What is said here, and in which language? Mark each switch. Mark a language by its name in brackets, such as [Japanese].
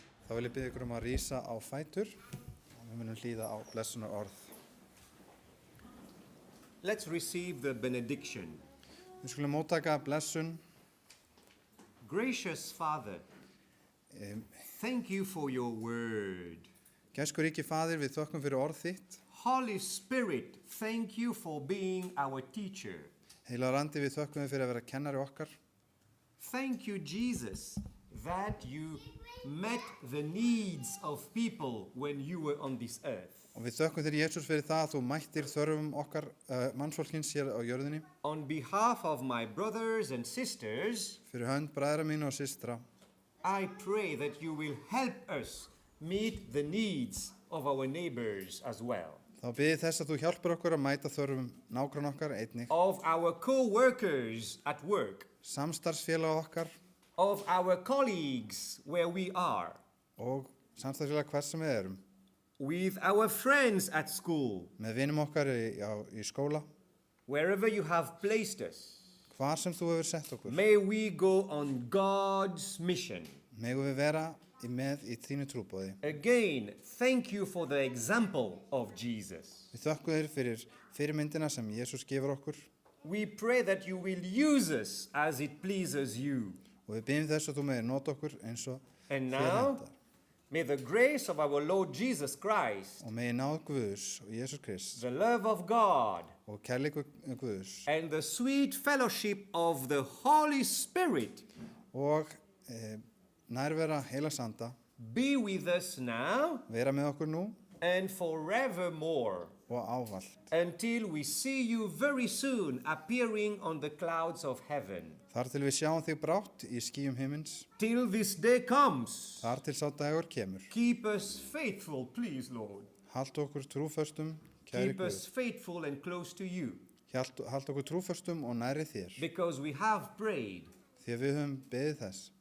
[Icelandic] vil ég biðja ykkur að rísa á fætur og við munum hlýða á blessunar orð. [English] Let's receive the benediction. [Icelandic] Við skulum móttaka blessun. [English] Gracious Father, thank you for your word. [Icelandic] Gæskur ríki Faðir, við þökkum fyrir orð þitt. [English] Holy Spirit, thank you for being our teacher. [Icelandic] Heilagur andi, við þökkum þér fyrir að vera kennari okkar. [English] Thank you, Jesus, that you met the needs of people when you were on this earth. [Icelandic] Og við þökkum þér, Jesús, fyrir það að þú mættir þörfum okkar mannsfólkins hér á jörðinni. [English] On behalf of my brothers and sisters, [Icelandic] Fyrir hönd bræðra mínu og systra, [English] I pray that you will help us meet the needs of our neighbors as well. [Icelandic] þá bið ég þess að þú hjálpar okkur að mæta þörfum nágranna okkar einnig, [English] Of our co-workers at work, [Icelandic] samstarfsfélaga okkar [English] of our colleagues where we are, [Icelandic] og samstarfsfélaga hvers sem við erum, [English] with our friends at school, [Icelandic] með vinum okkar í skóla, [English] wherever you have placed us. [Icelandic] hvar sem þú hefur sett okkur. [English] May we go on God's mission. [Icelandic] Megum við vera með í þínu trúboði. [English] Again, thank you for the example of Jesus. [Icelandic] Við þökkum þér fyrir fyrirmyndina sem Jesús gefur okkur [English] We pray that you will use us as it pleases you. [Icelandic] og við byggjum þess að þú megir nota okkur eins og [English] And [Icelandic] þér [English] now, [Icelandic] hentar. [English] may the grace of our Lord Jesus Christ, [Icelandic] Og megir náð Guðs og Jesús Krist [English] the love of God, [Icelandic] og kærleikur Guðs [English] and the sweet fellowship of the Holy Spirit [Icelandic] og nærvera heilags anda [English] be with us now [Icelandic] vera með okkur nú [English] and forevermore, [Icelandic] og ávallt. [English] until we see you very soon appearing on the clouds of heaven. [Icelandic] Þar til við sjáum þig brátt í skýjum himins, [English] Till this day comes, [Icelandic] þar til sá dagur kemur. [English] keep us faithful, please, Lord. [Icelandic] Halt okkur trúföstum, kæri [English] Keep us [Icelandic] Guð. [English] faithful and close to you, [Icelandic] Halt okkur trúföstum og næri þér, [English] because we have prayed [Icelandic] því að við höfum beðið þess